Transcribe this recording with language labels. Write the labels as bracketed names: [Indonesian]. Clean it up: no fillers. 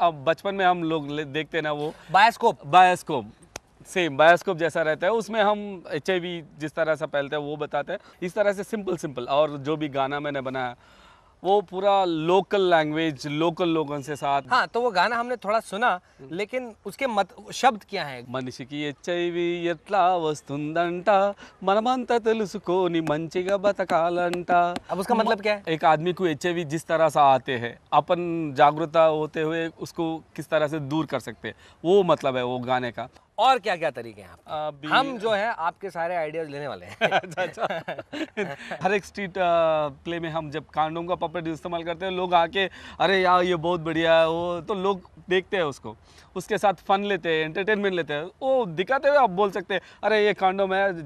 [Hindi] अब बचपन में हम लोग देखते हैं ना, वो बायोस्कोप सेम बायोस्कोप जैसा रहता है। उसमें हम HIV जिस तरह से फैलते हैं वो बताते हैं। इस तरह से सिंपल। और जो भी गाना मैंने बनाया वो पूरा लोकल लैंग्वेज, लोकल लोगों से साथ। हाँ, तो वो गाना हमने थोड़ा सुना, लेकिन उसके शब्द क्या है? [Telugu] మనిషికి HIV ఎట్లా వస్తుందంట, మనమంతా తెలుసుకొని మంచిగా బతకాలంట। [Hindi] अब उसका मतलब क्या है? एक आदमी को HIV जिस तरह से आते हैं, अपन जागरूकता होते हुए उसको किस तरह से दूर कर सकते हैं, वो मतलब है वो गाने का। और क्या क्या तरीके हैं आप? हम जो है आपके सारे आइडियाज लेने वाले हैं। अच्छा। हर एक स्ट्रीट प्ले में हम जब कॉन्डोम का पपेट इस्तेमाल करते हैं, लोग आके अरे यार ये बहुत बढ़िया है, वो तो लोग देखते हैं उसको, उसके साथ फन लेते हैं, एंटरटेनमेंट लेते हैं, वो दिखाते हुए आप बोल सकते हैं अरे ये कॉन्डोम है।